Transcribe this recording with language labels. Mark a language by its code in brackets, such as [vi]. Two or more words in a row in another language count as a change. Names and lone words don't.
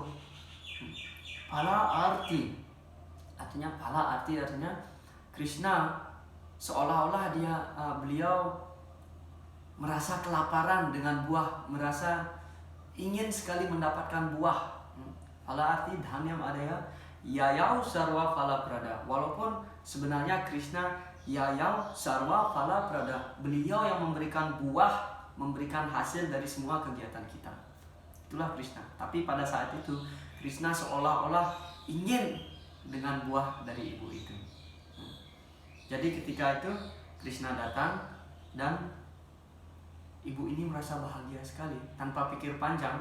[sa] Pala arti [id] artinya Krishna seolah-olah beliau merasa kelaparan dengan buah, merasa ingin sekali mendapatkan buah. [sa] Pala arti dhanyam adaya yayau sarwa phala prada. [id] Walaupun sebenarnya Krishna [sa] yayau sarwa phala prada, [id] beliau yang memberikan buah, memberikan hasil dari semua kegiatan kita. Itulah Krishna. Tapi pada saat itu Krishna seolah-olah ingin dengan buah dari ibu itu. Jadi ketika itu Krishna datang dan ibu ini merasa bahagia sekali tanpa pikir panjang.